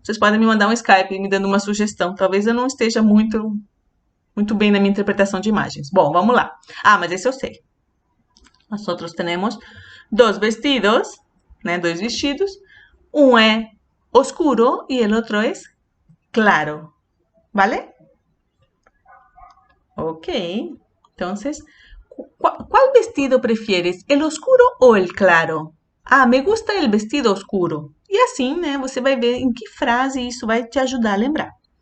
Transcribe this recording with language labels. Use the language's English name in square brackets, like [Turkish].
[Portuguese] Vocês podem me mandar um Skype me dando uma sugestão. Talvez eu não esteja muito bem na minha interpretação de imagens. Bom, vamos lá. Ah, mas esse eu sei. Nós outros temos dois vestidos, né? Dois vestidos. Um é oscuro e o outro é claro. [Spanish] ¿Vale? Ok. Entonces, ¿cuál vestido prefieres? ¿El oscuro o el claro? Ah, me gusta el vestido oscuro. [Portuguese] E assim, né, você vai ver em que frase isso vai te ajudar a lembrar.